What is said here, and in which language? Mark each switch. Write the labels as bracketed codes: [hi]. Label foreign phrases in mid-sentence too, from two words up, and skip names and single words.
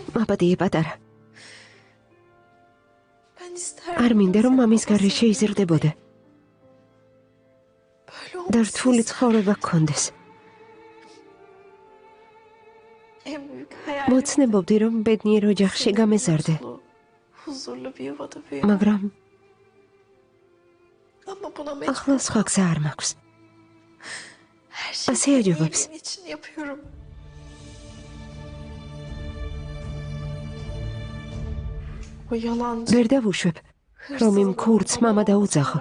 [ka] მაპატიე პატარა. [tr] Ben isterim. [ka] არ მინდა რომ მამის გარეშე იზრდებოდე. [tr] Böyle [ka] და [tr] olmasın. [ka] რთული ცხოვრება გქონდეს. [tr] En büyük hayalim. [ka] მოცნებობდი რომ ბედნიერ ოჯახში გამეზარდე, [tr] Huzurlu bir yuvada büyü. [ka] მაგრამ [tr] Ama buna [ka] ახლა სხვა გზა არ მაქვს. [tr] her şeyi [ka] ასე აჯობებს. [tr] iyiliğin için yapıyorum. O yalancı, [ka] ვერ დავუშვებ. რომ იმ ქურდს მამა დაუძახო.